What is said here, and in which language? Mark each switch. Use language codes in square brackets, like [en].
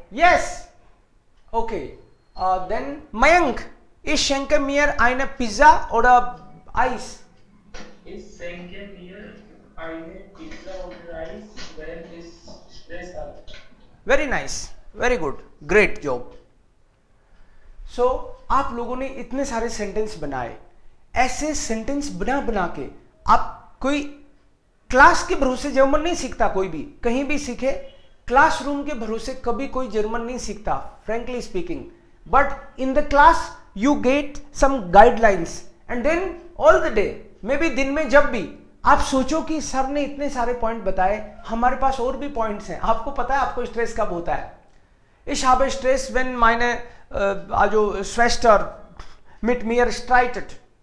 [en] Yes. Okay. [de] Then Mayank, ich schenke mir eine Pizza oder Eis. Ich schenke mir eine Pizza oder Reis, wenn ich Stress habe. [en] Very nice. Very good. Great job. [hi] So, आप लोगों ने इतने सारे sentence बनाए. ऐसे sentence बना बना के आप कोई क्लास के भरोसे जर्मन नहीं सीखता. कोई भी कहीं भी सीखे, क्लासरूम के भरोसे कभी कोई जर्मन नहीं सीखता, [en] Frankly speaking. But in the class you get some guidelines and then all the day, maybe [hi] दिन में जब भी आप सोचो कि सर ने इतने सारे पॉइंट बताए, हमारे पास और भी पॉइंट्स हैं. आपको पता है आपको स्ट्रेस कब होता है. [de] Ich habe Stress, wenn meine Schwester mit mir streitet.